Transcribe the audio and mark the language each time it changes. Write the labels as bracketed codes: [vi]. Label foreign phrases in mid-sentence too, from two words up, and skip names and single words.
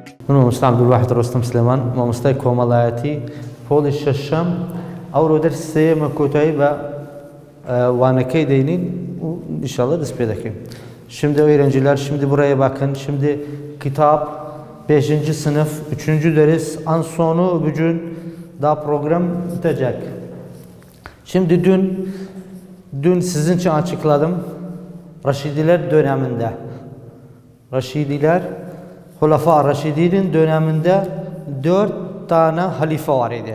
[ckb] من مامۆستا عەبدولواحید ڕۆستەم سلێمان مامۆستای کۆمەڵایەتی پۆلی شەشەم ئەو ڕۆ دەرسی سێیەمە کۆتایی بە وانەکەی دەینین و ئینشاڵڵا دەست پێ دەکەین. [tr] Şimdi öğrenciler şimdi buraya bakın. Şimdi kitap 5. sınıf 3. ders an sonu bugün daha program bitecek. Şimdi dün sizin için açıkladım. Raşidiler döneminde Hulefâ Raşidî'nin döneminde 4 tane halife var idi.